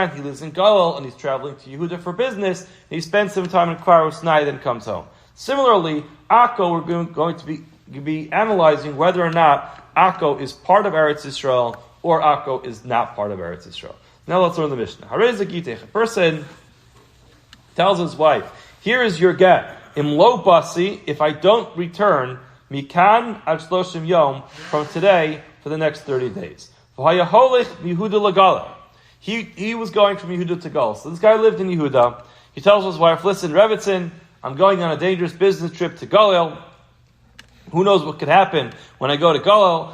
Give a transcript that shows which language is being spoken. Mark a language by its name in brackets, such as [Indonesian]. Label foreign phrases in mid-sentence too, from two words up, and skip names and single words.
[English] He lives in Galil and he's traveling to Yehuda for business, and he spends some time in Kfar Usnai, then comes home. Similarly, Akko, we're going to be analyzing whether or not Akko is part of Eretz Yisrael or Akko is not part of Eretz Yisrael. Now let's learn the Mishnah. A person tells his wife, here is your get. [Hebrew] אם לא באתי, [English] if I don't return, [Hebrew] מכאן עד שלושים יום, [English] from today for the next 30 days. He was going from Yehuda to Galil. So this guy lived in Yehuda. He tells his wife, listen, Revitzin, I'm going on a dangerous business trip to Galil. Who knows what could happen when I go to Galil?